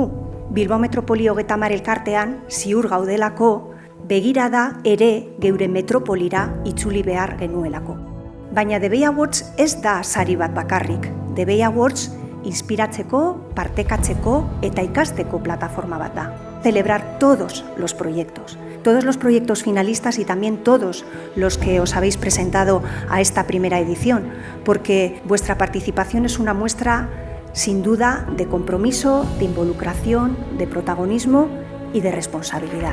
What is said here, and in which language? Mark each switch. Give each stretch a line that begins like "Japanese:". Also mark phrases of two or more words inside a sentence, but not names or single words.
Basque: Bilbao Metropoli 30 elkartean, ziur gaudelako, begirada ere geure metropolira itzuli behar genuelako. Baina DB Awards ez da sari bat bakarrik. DB Awards inspiratzeko, partekatzeko eta ikasteko plataforma bat da.
Spanish: Celebrar todos los proyectos finalistas y también todos los que os habéis presentado a esta primera edición, porque vuestra participación es una muestra sin duda de compromiso, de involucración, de protagonismo y de responsabilidad.